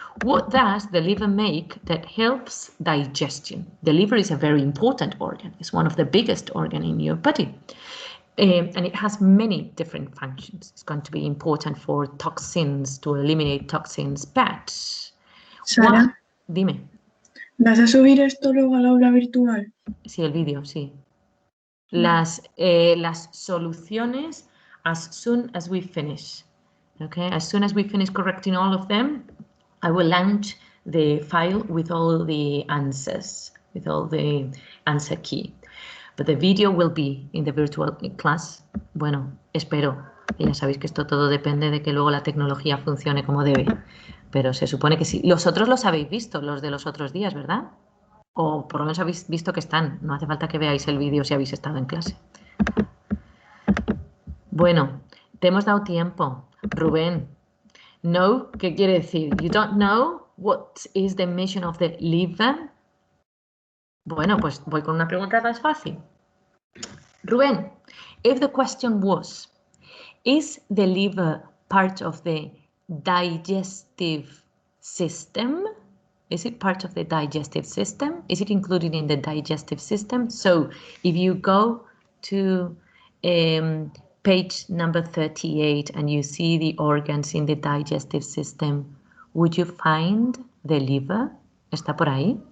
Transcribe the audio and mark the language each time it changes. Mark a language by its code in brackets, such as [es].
[en] What does the liver make that helps digestion? The liver is a very important organ. It's one of the biggest organs in your body. And it has many different functions. It's going to be important for toxins, to eliminate toxins, but... [es] Sara, Dime. ¿vas a subir esto luego al aula virtual? Sí, el vídeo, sí. Las soluciones [en] as soon as we finish. Okay, as soon as we finish correcting all of them, I will launch the file with all the answers, with all the answer key. But the video will be in the virtual class. [es] Bueno, espero. Ya sabéis que esto todo depende de que luego la tecnología funcione como debe. Pero se supone que sí. Los otros los habéis visto, los de los otros días, ¿verdad? O por lo menos habéis visto que están. No hace falta que veáis el vídeo si habéis estado en clase. Bueno, Te hemos dado tiempo. Rubén. No, ¿qué quiere decir? [en] You don't know what is the mission of the liver? [es] Bueno, pues voy con una pregunta más fácil. [en] Rubén, if the question was, is the liver part of the digestive system? Is it part of the digestive system? Is it included in the digestive system? So if you go to page number 38 and you see the organs in the digestive system, would you find the liver? [es] ¿Está por ahí?